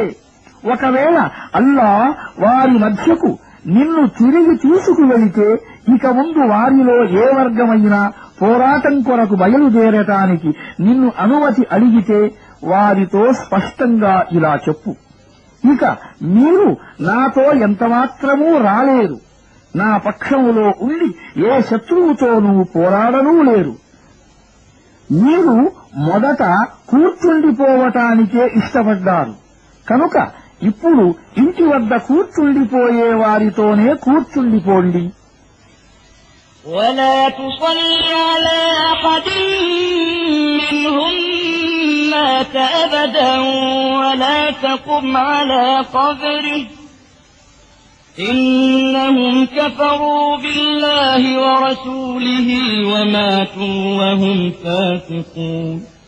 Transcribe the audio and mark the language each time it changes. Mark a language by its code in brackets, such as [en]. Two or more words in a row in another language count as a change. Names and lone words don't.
[te] ఒకవేళ అల్లాహ్ వారి మధ్యకు నిన్ను తిరిగి తీసుకువెళితే ఇక ముందు వారిలో ఏ వర్గమైనా పోరాటం కొరకు బయలుదేరటానికి నిన్ను అనుమతి అడిగితే వారితో స్పష్టంగా ఇలా చెప్పు, ఇక మీరు నాతో ఎంతమాత్రమూ రాలేరు, నా పక్షములో ఉండి ఏ శత్రువుతోనూ పోరాడనూ లేరు. మీరు మొదట కూర్చుండిపోవటానికే ఇష్టపడ్డారు కనుక ఇప్పుడు ఇంటి వద్ద కూర్చుండిపోయే వారితోనే కూర్చుండిపోండి. [ar] ولا تصل على أحد منهم مات أبدا ولا تقم على قبره إنهم كفروا بالله ورسوله وماتوا وهم فاسقون